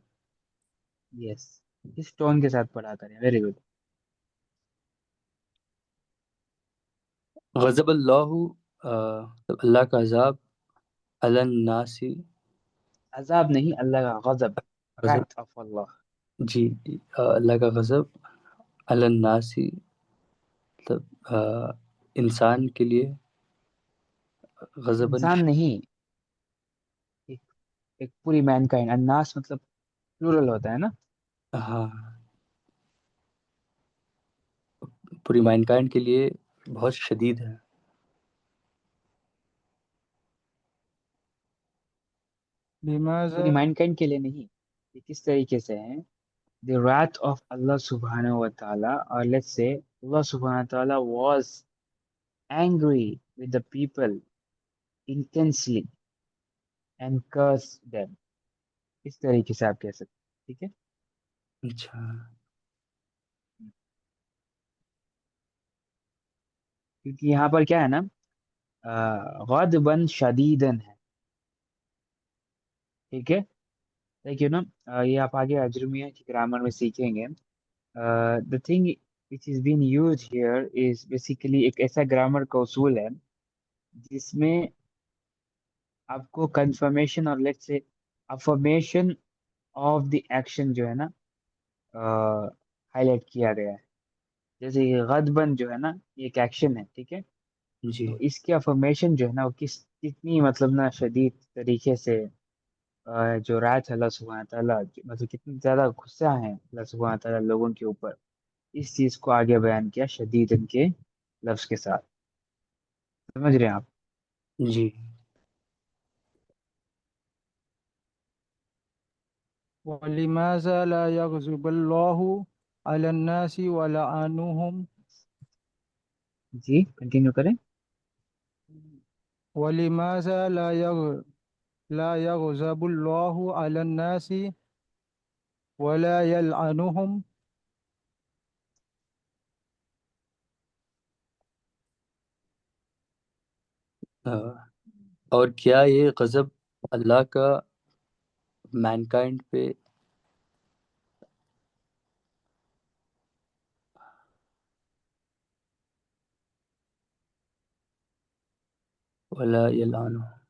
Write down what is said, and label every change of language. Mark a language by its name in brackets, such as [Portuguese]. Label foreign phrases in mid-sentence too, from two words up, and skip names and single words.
[Hindi] यस, इस टोन के साथ पढ़ा करें, [English] very good. [Arabic] غضب الله [Hindi] मतलब अल्लाह का अज़ाब [Arabic] على الناس. [Hindi] अजाब नहीं, अल्लाह का गजब, गज़ब, [English] wrath of Allah। [Hindi] जी, अल्लाह का गज़ब [Arabic] على الناس [Hindi] मतलब इंसान के लिए गज़बन। इंसान नहीं, एक, एक पूरी मैनकाइंड, अन्नास मतलब प्लूरल होता है ना। हाँ, पूरी मैनकाइंड के लिए बहुत शदीद है। लिमाज़ा। पूरी मैनकाइंड के लिए नहीं, ये किस तरीके से है। [English] द wrath of Allah [Arabic] سبحانه وتعالى, [English] or let's say Allah [Arabic] سبحانه وتعالى [English] was angry with the people intensely and cursed them, [Hindi] इस तरीके से आप कह सकते हैं, ठीक है। अच्छा, क्योंकि यहाँ पर क्या है ना, [Arabic] غضبا شديدا [Hindi] है, ठीक है। देखिए ना, ये आप आगे अजरुमिया की ग्रामर में सीखेंगे। [English] the thing which is been use here is basically [Hindi] एक ऐसा ग्रामर का उसूल है जिसमें आपको कंफर्मेशन और [English] let's say affirmation of the action [Hindi] जो है ना हाईलाइट किया गया है। जैसे ये गदबन जो है ना, ये एक एक्शन है, ठीक है। जी, तो इसकी अफर्मेशन जो है ना वो कितनी मतलब ना शदीद तरीके से जो रायत है अल्लाह [Arabic] سبحانه وتعالى, [Hindi] मतलब कितनी ज्यादा गुस्सा है अल्लाह [Arabic] سبحانه وتعالى [Hindi] लोगों के ऊपर, इस चीज को आगे बयान किया शदीद इनके लफ्ज के साथ। समझ रहे हैं आप। जी, [Arabic] ولماذا لا يغضب الله على الناس ولعنهم. [Hindi] जी कंटिन्यू करें। [Arabic] ولماذا لا يغ لا يغضب الله على الناس ولا يلعنهم. [Hindi] और क्या ये गज़ब अल्लाह का मैनकाइंड पे [Arabic] ولا يلعن.